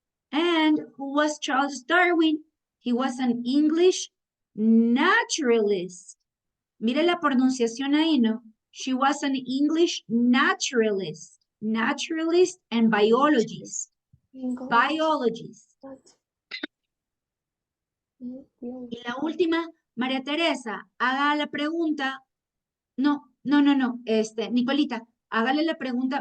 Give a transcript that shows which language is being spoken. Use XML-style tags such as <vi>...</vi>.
<en>And who was Charles Darwin? He was an English naturalist.</en> <es>Mire la pronunciación ahí, ¿no?</es> <en>She was an English naturalist. Naturalist and biologist. Biologist.</en> <es>Y la última, María Teresa, haga la pregunta. No. Nicolita, hágale la pregunta.</es>